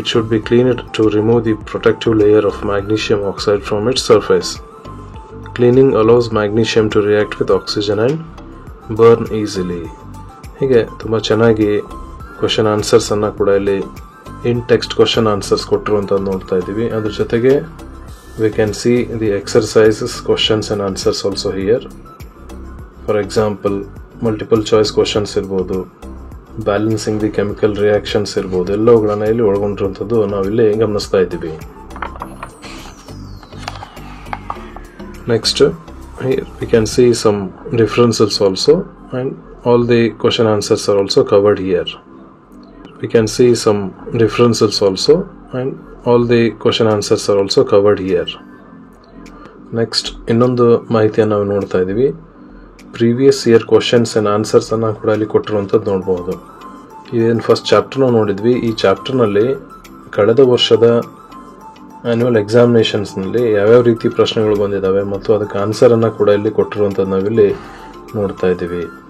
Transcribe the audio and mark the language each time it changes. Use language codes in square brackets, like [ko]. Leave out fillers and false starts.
[en] It should be cleaned to remove the protective layer of magnesium oxide from its surface. Cleaning allows magnesium to react with oxygen and burn easily. [kn] ಹೀಗೆ ತುಂಬ ಚೆನ್ನಾಗಿ question ಆನ್ಸರ್ಸನ್ನು ಕೂಡ ಇಲ್ಲಿ ಇನ್ text question answers ಕೊಟ್ಟಿರುವಂಥದ್ದು ನೋಡ್ತಾ ಇದ್ದೀವಿ. ಅದ್ರ ಜೊತೆಗೆ [en] we can see the exercises, questions and answers also here. For example, multiple choice questions [kn] ಇರ್ಬೋದು, [en] balancing the chemical reactions [kn] ಇರ್ಬೋದು, ಎಲ್ಲವುಗಳನ್ನ ಇಲ್ಲಿ ಒಳಗೊಂಡಿರುವಂಥದ್ದು ನಾವಿಲ್ಲಿ ಗಮನಿಸ್ತಾ ಇದ್ದೀವಿ. [en] Next, here we can see some differences also, and all the question answers are also covered here. We can see some differences also, and all the question answers are also covered here. [kn] Next, ಇನ್ನೊಂದು ಮಾಹಿತಿಯನ್ನು ನಾವು ನೋಡ್ತಾ ಇದ್ದೀವಿ. Previous year questions and ಆನ್ಸರ್ಸನ್ನು ಕೂಡ ಇಲ್ಲಿ ಕೊಟ್ಟಿರುವಂಥದ್ದು ನೋಡ್ಬೋದು. ಇದೇನು ಫಸ್ಟ್ ಚಾಪ್ಟರ್ ನಾವು ನೋಡಿದ್ವಿ. ಈ ಚಾಪ್ಟರ್ನಲ್ಲಿ ಕಳೆದ ವರ್ಷದ ಆ್ಯನ್ಯುವಲ್ ಎಕ್ಸಾಮಿನೇಷನ್ಸ್ನಲ್ಲಿ ಯಾವ್ಯಾವ ರೀತಿ ಪ್ರಶ್ನೆಗಳು ಬಂದಿದ್ದಾವೆ ಮತ್ತು ಅದಕ್ಕೆ ಆನ್ಸರನ್ನು ಕೂಡ ಇಲ್ಲಿ ಕೊಟ್ಟಿರುವಂಥದ್ದು ನಾವಿಲ್ಲಿ ನೋಡ್ತಾ ಇದ್ದೀವಿ.